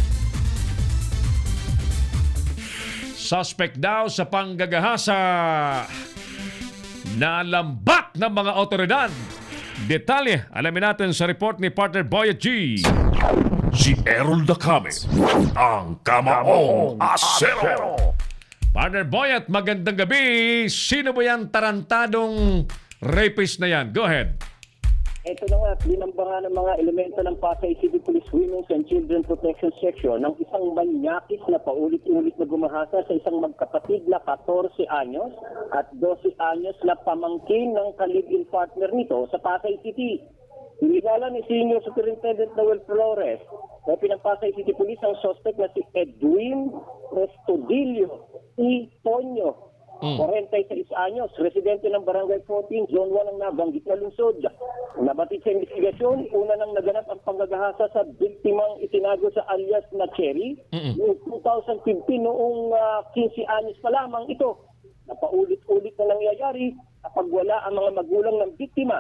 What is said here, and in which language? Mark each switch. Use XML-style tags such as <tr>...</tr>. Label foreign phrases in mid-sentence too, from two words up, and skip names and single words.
<tl>Suspect daw sa panggagahasa na lambat ng mga otoridad. Detalye, alamin natin sa report ni partner Boy at G. Si Errol Dacame, ang Kamaong Asero. Partner Boy at magandang gabi. Sino ba yan tarantadong rapist na yan?</tl> <en>Go ahead.</en> <tl>Ito na nga, binambangan ng mga elemento ng Pasay City Police Women's and Children Protection Section ng isang manyakis na paulit-ulit na gumahasa sa isang magkapatid na 14 anyos at 12 anyos na pamangkin ng ka-</tl> <en>live-in partner</en> <tl>nito sa Pasay City. Hinilala ni Senior Superintendent Noel Flores na pinang-Pasay City Police ang suspect na si Edwin Prestodillo E. Tonyo. 46 anyos, residente ng Barangay 14, Zone 1 ng nabanggit na lungsod. Nabatid sa investigasyon, una nang naganap ang panggagahasa sa biktimang itinago sa alias na Cherry. Noong 2015, noong 15 anyos pa lamang ito. Napaulit-ulit na nangyayari kapag wala ang mga magulang ng biktima.</tl>